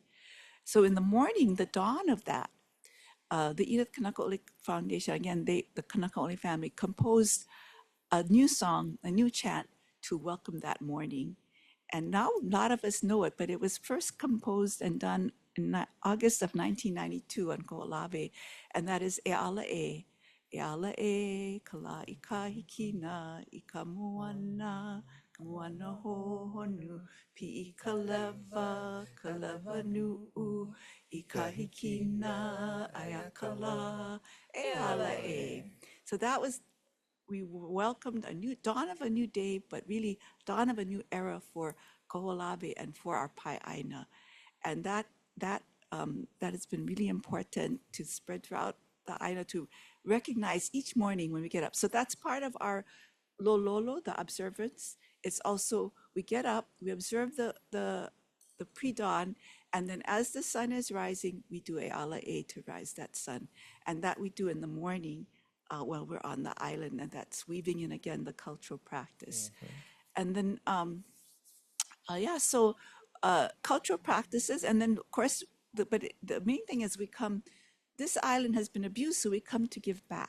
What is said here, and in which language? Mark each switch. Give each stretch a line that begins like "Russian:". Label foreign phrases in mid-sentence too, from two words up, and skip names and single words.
English: So in the morning, the dawn of that, the Edith Kanakaʻole Foundation, again, the Kanakaʻole family, composed a new song, a new chant to welcome that morning. And now a lot of us know it, but it was first composed and done in August of 1992 on Kahoʻolawe, and that is
Hawaiian: E ala e kala I kahikina I ka moana hohonu pi I ka lewa nu'u I kahikina aya kala e ala e.
English: So that was, we welcomed a new dawn of a new day, but really dawn of a new era for Kahoʻolawe and for our pai'aina. And that has been really important to spread throughout the ʻāina, to recognize each morning when we get up. So that's part of our lololo, the observance. It's also, we get up, we observe the pre-dawn, and then as the sun is rising, we do
Hawaiian: e ala e
English: to rise that sun. And that we do in the morning while we're on the island, and that's weaving in again the cultural practice. And then, so cultural practices, and then of course, but the main thing is we come, this island has been abused, so we come to give back.